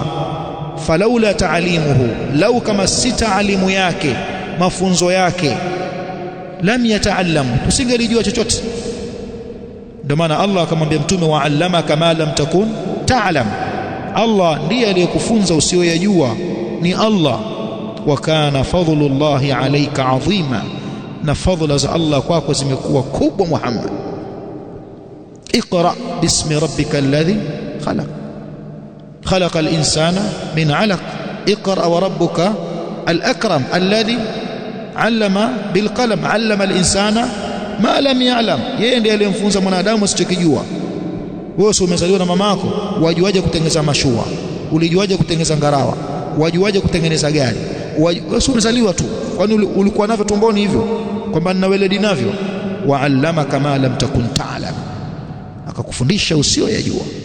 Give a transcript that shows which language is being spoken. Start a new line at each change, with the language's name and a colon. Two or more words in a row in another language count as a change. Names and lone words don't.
Arabic: فلولا تعليمه لو
Swahili: kama si taalimu yake, mafunzo yake,
Arabic: لم يتعلموا,
Swahili: tusingelijua chochote. Ndio maana Allah akamwambia mtume,
Arabic: وعلمك ما لم تكن تعلم.
Swahili: Allah ndiye aliyekufunza usiyoyajua, ni Allah.
Arabic: وكان فضل الله عليك عظيما,
Swahili: na fadhila za Allah kwako zimekuwa kubwa Muhammad.
Arabic: اقرأ باسم ربك الذي خلق خلق الإنسان من علق اقرأ وربك الأكرم الذي علم بالقلم علم الإنسان ما لم يعلم.
Swahili: Yeye ndiye aliyemfunza mwanadamu asichokijua. Wewe si umezaliwa na mamako, wajuaje kutengeneza mashua? Ulijuaje kutengeneza ngarawa? Wajuaje kutengeneza gari? Wewe si umezaliwa tu, kwani ulikuwa navyo tumboni hivyo kwamba nina weledi navyo?
Arabic: وعلمك ما لم تكن تعلم,
Swahili: akakufundisha usiyoyajua.